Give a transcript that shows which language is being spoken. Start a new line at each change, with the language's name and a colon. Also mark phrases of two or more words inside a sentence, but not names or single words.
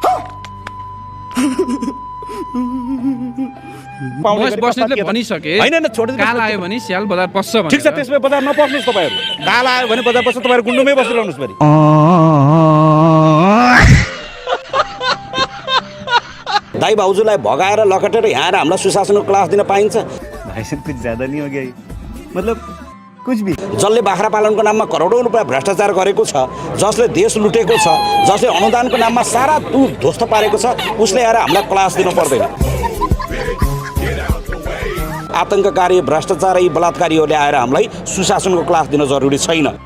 Nepali: बस्नेतले भनिसके काल आयो भने स्याल बजार पस्छ ठिक छ, त्यसमा बजार नपस्नुहोस् तपाईँहरू। काल आयो भने बजार पस्छ, तपाईँहरू गुन्डुमै बसिरहनुहोस् फेरि। दाइ भाउजूलाई भगाएर लकटेर यहाँ आएर हामीलाई सुशासनको क्लास दिन पाइन्छ?
Hindi: भाइ साहब कुछ ज्यादा नहीं हो गया ये? मतलब कुछ भी।
Nepali: जसले बाख्रा पालनको नाममा करोडौँ रुपियाँ भ्रष्टाचार गरेको छ, जसले देश लुटेको छ, जसले अनुदानको नाममा सारा ध्वस्त पारेको छ, उसले आएर हामीलाई क्लास दिनु पर्दैन। आतङ्ककारी भ्रष्टाचारी बलात्कारीहरूले आएर हामीलाई सुशासनको क्लास दिन जरुरी छैन।